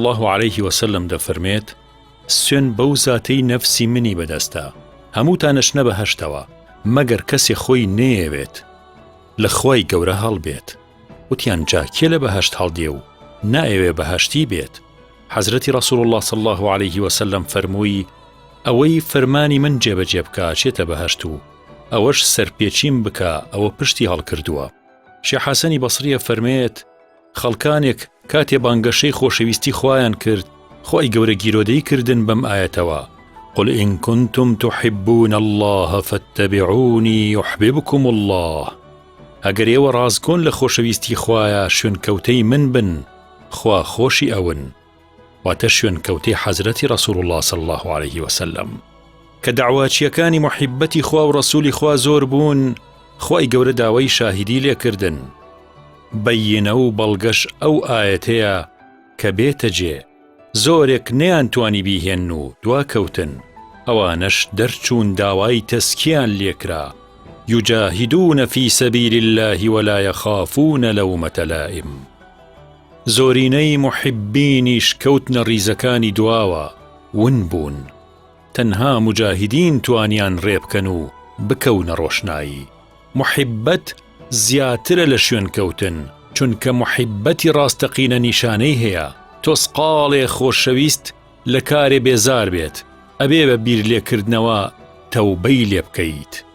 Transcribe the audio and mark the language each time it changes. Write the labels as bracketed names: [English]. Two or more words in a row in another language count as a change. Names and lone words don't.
[Arabic] الله عليه وسلم [Central Kurdish] دەفەرمێت سوێن بەو زاتەی نەفسی منی بەدەستە هەمووتانەشنە بەهەشتەوە مەگەر کەسێ خۆی نەیەوێت لە خوای گەورە هەڵبێت وتیان جا کێ لە بەهەشت هەڵدێ و نایەوێ بەهەشتی بێت حەزرەتی رسول [Arabic] الله صلی الله عليه وسلم [Central Kurdish] فەرمووی ئەوەی فەرمانی من جێبەجێ بکە چێتە بەهەشت و ئەوەش سەرپێچیم بکە ئەوە پشتی هەڵکردووە شێخ حەسەنی بەسریە فەرمێت خەڵکانێک کاتێ بانگەشەی خۆشەویستی خوایان کرد خوای گەورە گیرۆدەی کردن بەم ئایەتەوە [Arabic] قل إن كنتم تحبون الله فاتبعوني يحببكم الله [Central Kurdish] ئەگەر ئێوە ڕازگۆن لە خۆشەویستی خوایە شوێنکەوتەی من بن خوا خۆشی ئەون واتە شوێنکەوتەی حەزرەتی [Arabic] رسول الله صلی الله عليه وسلم [Central Kurdish] کە داواچیەکانی محبەتی خوا و ڕسوولی خوا زۆر بوون خوای گەورە داوای شاهیدی لێکردن بەیینە و بەڵگەش ئەو ئایەتەیە کە بێتە جێ زۆرێک نەیانتوانی بیهێن و دواکەوتن ئەوانەش دەرچوون داوای تەسکیان لێکرا [Arabic] يجاهدون في سبيل الله ولا يخافون لومة لائم [Central Kurdish] زۆرینەی محبینیش کەوتنە ڕیزەکانی دواوە ون بوون تەنها مجاهدین توانیان ڕێبکەن و بکەونە ڕۆشنایی محبەت زیاترە لە شوێنکەوتن چونکە محبەتی ڕاستەقینە نیشانەی هەیە تۆسقاڵێ خۆشەویست لە کارێ بێزار بێت ئەبێ بە بیر لێکردنەوە تەوبەی لێ بکەیت